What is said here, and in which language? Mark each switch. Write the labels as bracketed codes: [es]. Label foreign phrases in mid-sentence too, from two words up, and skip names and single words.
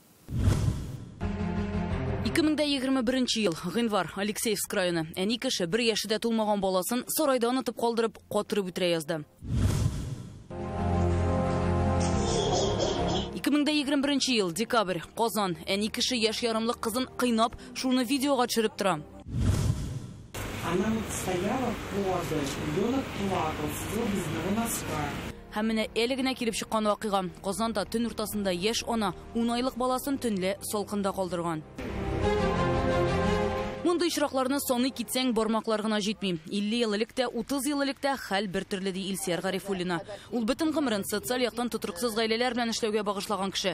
[tt] 2021 ел, гыйнвар, Алексеевск районы. Әни кеше бер яшедә тулмаган баласын сарайда онытып калдырып, катырып үтерә язды. 2021 ел, декабрь, Казан. Әни кеше яшь ярымлык кызын кыйнап, шуны видеога төшереп тора. [ru] Она стояла поза, ребенок плакал, сидел без одного носка. [tt] Һәм менә әле генә килеп чыккан вакыйга. Казанда төн уртасында яшь ана 10 айлык баласын төнле салкында калдырган. Мондый очракларны саны китсәң бармаклар гына җитми. 50 ел элек тә, 30 ел элек тә хәл бер төрле ди Илсияр Гарифуллина. Ул бөтен гомерен социаль яктан тотрыксыз гаиләләр белән эшләүгә багышлаган кеше.